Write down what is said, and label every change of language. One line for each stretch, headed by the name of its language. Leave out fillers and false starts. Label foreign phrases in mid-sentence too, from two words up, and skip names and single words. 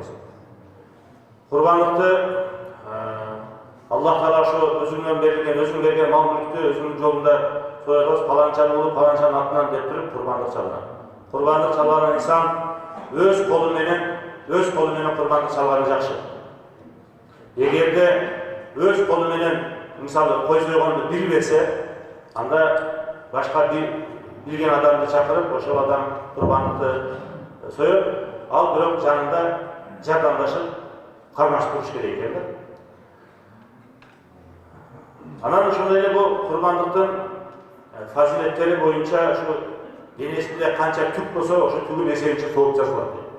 Kyrgyz: Курбандыкты Аллах Таала ошо өзүңөн берген мал мүлктү өзүнүн жолунда соёбуз, паланчаны улуп, паланчанын атынан деп туруп курбандык чалган. Курбандык чалган инсан өз колу менен курбандык чалганы жакшы. Эгерде өз колу менен мысалы
Kazakh: қой сойғанды біліп берсе, анда башқа білген адамды шақырып,
Kyrgyz: ошол адам құрбандықты сойып, ал бирок жанында жардамдашып кармашып туруш керек экен да. Анан ошондой эле бул курбандыктын фазилеттери боюнча ушу денесинде канча түк болсо, ошо түгүн эсебинче сооп жазылат.